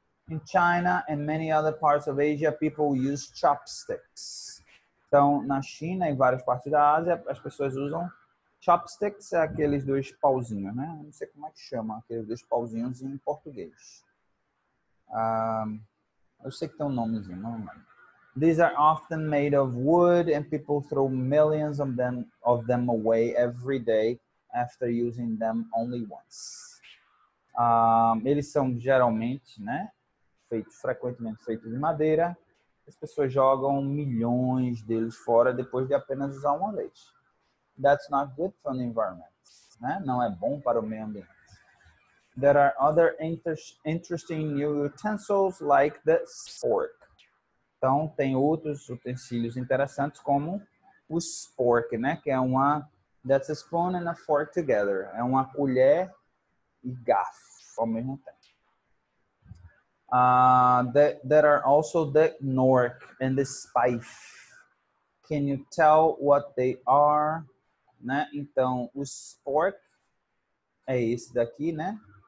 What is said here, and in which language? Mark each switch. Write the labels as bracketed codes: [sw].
[en] In China and many other parts of Asia, people use chopsticks. [pt] Então, na China e várias partes da Ásia, as pessoas usam chopsticks, aqueles 2 pauzinhos, né? Não sei como é que chama, aqueles 2 pauzinhos em português. Eu sei que tem um nomezinho, não lembro. [en] These are often made of wood and people throw millions of them away every day after using them only once. [pt] Eles são geralmente, né, frequentemente feitos de madeira. As pessoas jogam milhões deles fora depois de apenas usar uma vez. [en] That's not good for the environment, né? [pt] Não é bom para o meio ambiente. [en] There are other interesting new utensils like the spork. [pt] Então, tem outros utensílios interessantes como o spork, né? Que é [en] that's a spoon and a fork together. [pt] É uma colher e garfo ao mesmo tempo. [en] There are also the knork and the spike. Can you tell what they are? [pt] Né? Então, o spork é esse daqui, né?